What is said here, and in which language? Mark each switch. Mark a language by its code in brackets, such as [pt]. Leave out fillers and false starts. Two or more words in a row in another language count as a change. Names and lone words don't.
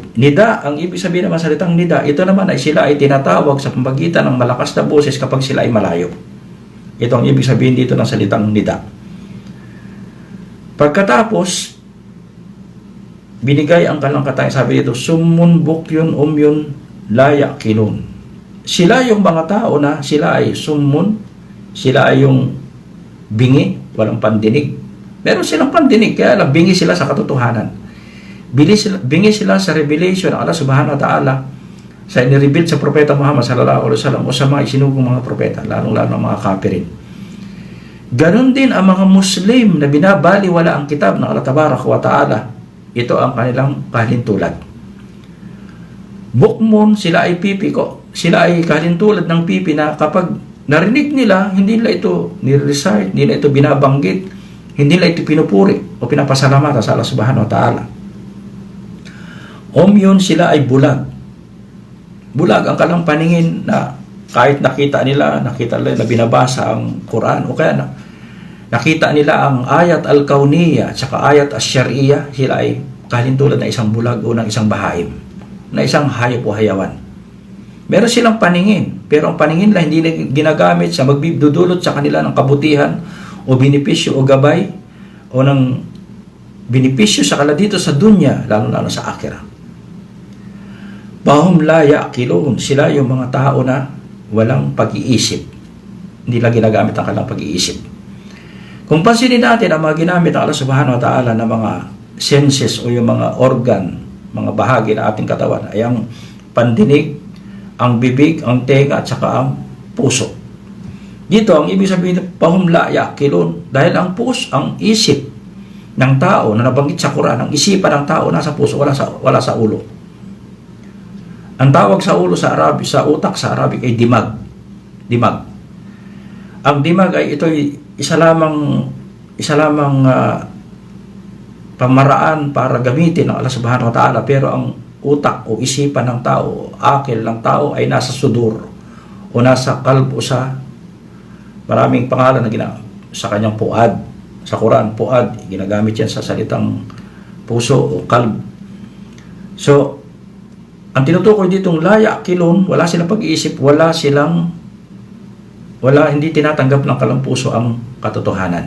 [tl] Nida, ang ibig sabihin naman salitang nida, ito naman ay sila ay tinatawag sa pamamagitan ng malakas na boses kapag sila ay malayo. Ito ang ibig sabihin dito ng salitang nida. Pagkatapos, binigay ang kanilang katangian, sabi dito, [ar] summun bukyun umyun la yaqilun. [tl] Sila yung mga tao na sila ay summun, sila ay yung bingi, walang pandinig. Meron silang pandinig, kaya lang bingi sila sa katotohanan. Bingi sila sa revelation ng Allah [ar] subhanahu wa ta'ala [tl] sa inireveal sa propeta Muhammad [ar] sallallahu alaihi wasallam [tl] o sa mga isinugong mga propeta, lalong-lalo ng mga kafirin. Ganon din ang mga Muslim na binabaliwala ang kitab ng Allah [ar] tabarak wa ta'ala. [tl] Ito ang kanilang kahalintulad. Bukmon, sila ay pipi ko. Sila ay kalintulad ng pipi na kapag narinig nila, hindi nila ito nire-recite, hindi nila ito binabanggit, hindi nila ito pinupuri o pinapasalamatan sa Allah [ar] subhanahu wa ta'ala. [tl] Yun, sila ay bulag. Bulag ang kanilang paningin na kahit nakita nila na binabasa ang Quran o kaya nakita nila ang [ar] ayat al-kauniyya [tl] at saka [ar] ayat as-syar'iyya, [tl] sila ay kalintulad na isang bulag o ng isang bahaim, na isang hayop o hayawan. Meron silang paningin, pero ang paningin lang hindi ginagamit sa magdudulot sa kanila ng kabutihan o benepisyo o gabay o ng benepisyo sa kanila dito sa dunya, lalo-lalo sa akhirah. [ar] Bahum la yaqilun, [tl] sila yung mga tao na walang pag-iisip. Hindi lang ginagamit ang kanilang pag-iisip. Kung pansinin natin ang mga ginamit ng Allah [ar] subhanahu wa ta'ala [tl] na mga senses o yung mga organ, mga bahagi ng ating katawan ay ang pandinig, ang bibig, ang tenga at saka ang puso. Dito ang ibig sabihin ng [ar] pahumla yakilun, [tl] dahil ang puso, ang isip ng tao na nabanggit sa Quran, ang isipan ng tao nasa puso, wala sa ulo. Ang tawag sa ulo sa Arabic, sa utak sa Arabic ay dimag. Ang dimag ay ito ay isa lamang pamaraan para gamitin ng Allah [ar] subhanahu wa ta'ala, [tl] pero ang utak o isipan ng tao, akil ng tao ay nasa sudur o nasa kalb o sa maraming pangalan na sa kanyang puad. Sa Quran, puad, ginagamit yan sa salitang puso o kalb. So, ang tinutukoy ditong [ar] la yaqilun, [tl] wala silang pag-iisip, wala silang hindi tinatanggap ng kalampuso ang katotohanan.